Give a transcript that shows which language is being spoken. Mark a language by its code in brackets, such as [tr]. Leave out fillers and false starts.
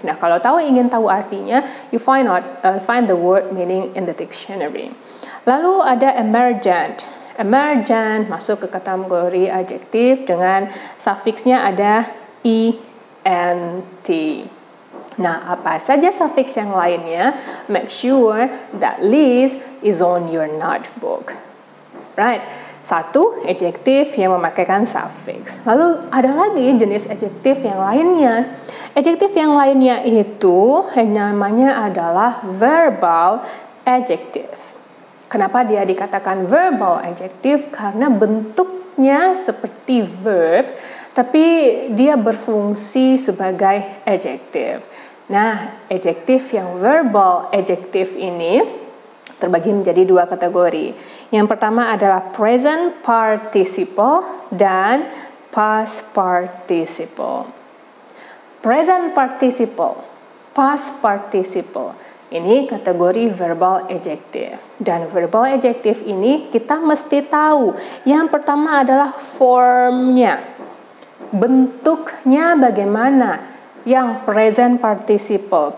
[id] Nah, kalau ingin tahu artinya, [en] you find the word meaning in the dictionary. [id] Lalu ada emergent. Emergent masuk ke kategori adjektif dengan suffixnya ada ent. Nah, apa saja suffix yang lainnya? [en] Make sure that list is on your notebook. [id] Right? 1, adjektif yang memakaikan suffix. Lalu ada lagi jenis adjektif yang lainnya. Adjektif yang lainnya itu namanya adalah verbal adjective. Kenapa dia dikatakan verbal adjective? Karena bentuknya seperti verb, tapi dia berfungsi sebagai adjektif. Nah, adjektif yang verbal adjective ini terbagi menjadi 2 kategori. Yang pertama adalah present participle dan past participle. Present participle, past participle. Ini kategori verbal adjective. Dan verbal adjective ini kita mesti tahu. Yang pertama adalah formnya. Bentuknya bagaimana? Yang present participle.